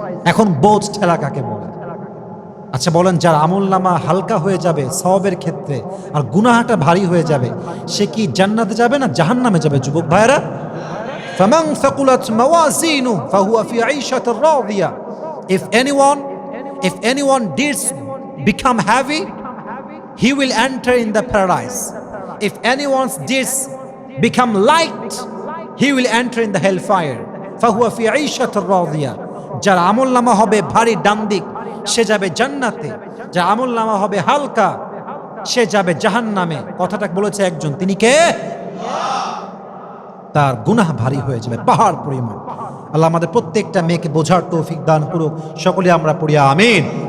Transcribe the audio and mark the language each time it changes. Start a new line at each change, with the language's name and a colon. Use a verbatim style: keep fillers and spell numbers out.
Bangla: এখন বোঝ ঠেলা কাকে বলে? আচ্ছা বলেন, যার আমল নামা হালকা হয়ে যাবে সওয়াবের ক্ষেত্রে আর গুনাহটা ভারী হয়ে যাবে সে কি জান্নাতে যাবে না জাহান্নামে যাবে? যুবক ভাইরা,
Arabic: ফামান সাকুলাত মাওয়াজিনু ফাহুয়া ফি আইশাতির রাদিয়া।
English: If anyone if anyone deeds become heavy, he will enter in the paradise. If anyone's deeds become light, he will enter in the hellfire.
Arabic: ফাহুয়া ফি আইশাতির রাদিয়া।
Bangla: যার আমল নামা হবে ভারী ডান দিক সে যাবে জান্নাতে, যার আমল নামা হবে হালকা সে যাবে জাহান্নামে। কথাটা বলেছে একজন, তিনি কে? তার গুনাহ ভারী হয়ে যাবে পাহাড় পরিমাণ। আল্লাহ আমাদের প্রত্যেকটা মেয়েকে বোঝার তৌফিক দান করুক, সকলে আমরা পড়ি আমিন।